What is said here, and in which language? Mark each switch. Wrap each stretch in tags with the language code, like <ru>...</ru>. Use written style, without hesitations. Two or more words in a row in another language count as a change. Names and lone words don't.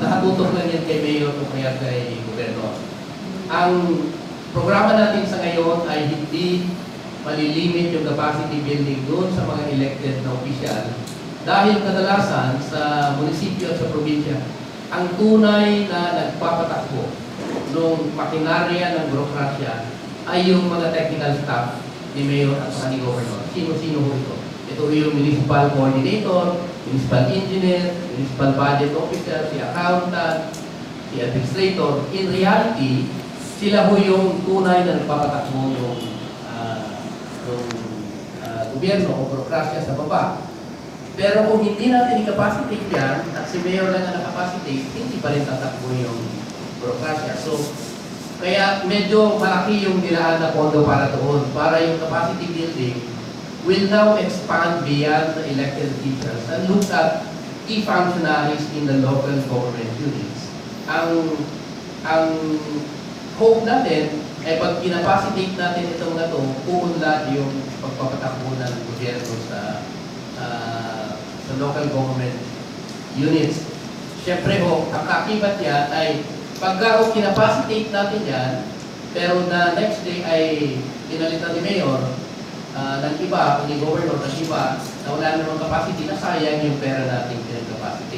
<tl>Nakatutok lang yan kay Mayor o kaya kay Gobernador. Ang programa natin sa ngayon ay hindi malilimit yung</tl> <en>capacity building</en> <tl>doon sa mga elected na opisyal dahil kadalasan sa munisipyo at sa probinsya, ang tunay na nagpapatakbo ng makinarya ng burokrasya ay yung mga</tl> <en>technical staff</en> <tl>ni Mayor at ni Governor. Sino-sino ho ito? Ito yung</tl> <en>municipal coordinator, municipal engineer, municipal budget officer,</en> <tl>si accountant, si administrator.</tl> <en>In reality,</en> <tl>sila ho yung tunay na nagpapatakbo ng gobyerno o burokrasya sa baba. Pero kung hindi natin i-capacitate yan, at si Mayor lang na nakapacitate, hindi pa rin tatakbo yung burokrasya. So, kaya medyo malaki yung nilaan na pondo para doon. Para yung</tl> <en>capacity building will now expand beyond the elected officials and look at key functionaries in the local government units.</en> <tl>Ang hope natin ay pag kinapacitate natin itong na ito, uunlad yung pagpapatakbo ng gobyerno sa</tl> <en>local government units.</en> <tl>Siyempre ho, ang kakibat yan ay pagka kinapacitate natin yan, pero na next day ay pinalitan ni Mayor ng iba, ni Governor ng iba, na wala namang capacity, na sayang yung pera natin pinag-capacity.</tl>